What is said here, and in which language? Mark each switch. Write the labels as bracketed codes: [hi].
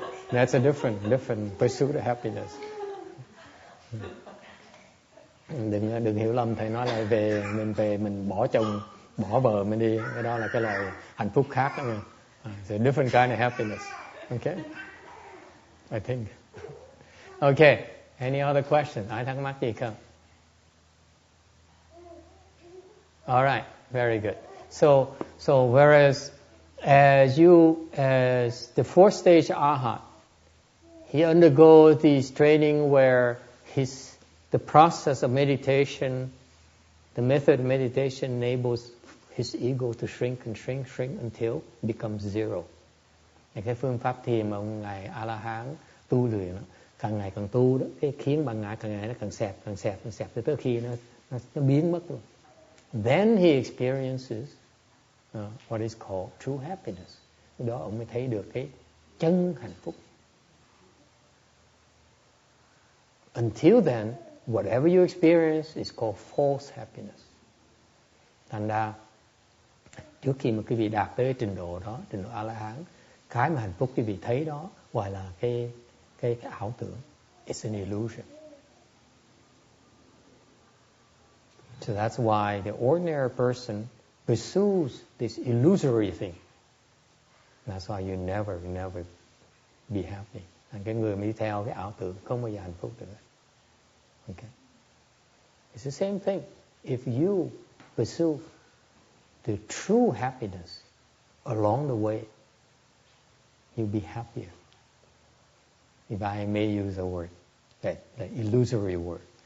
[en] That's a different pursuit of happiness. [vi] Đừng hiểu lầm, thầy nói là mình bỏ chồng, bỏ vợ mình đi, cái đó là cái loại hạnh phúc khác đó. [en] It's a different kind of happiness. Okay? I think. Okay. Any other question? [vi] Ai thắc mắc gì không? [en] All right. Very good. So whereas as the fourth stage Arhat, he undergoes this training where the process of meditation, the method of meditation enables his ego to shrink and shrink until it becomes zero. [vi] Cái phương pháp thiền mà ông ngài A-la-hán tu luyện, càng ngày càng tu đó, cái khiến bản ngã càng ngày nó càng xẹp tới khi nó biến mất luôn. [en] Then he experiences what is called true happiness. [vi] Đó ông mới thấy được cái chân hạnh phúc. [en] Until then, whatever you experience is called false happiness. [vi] Thành ra, trước khi mà quý vị đạt tới trình độ đó, trình độ A-la-hán, cái mà hạnh phúc quý vị thấy đó gọi là cái ảo tưởng. [en] It's an illusion. So that's why the ordinary person pursues this illusory thing. That's why you never be happy. [vi] Cái người mà đi theo cái ảo tưởng không bao giờ hạnh phúc được. [en] Okay. It's the same thing. If you pursue the true happiness along the way, you'll be happier. If I may use a word, that illusory word.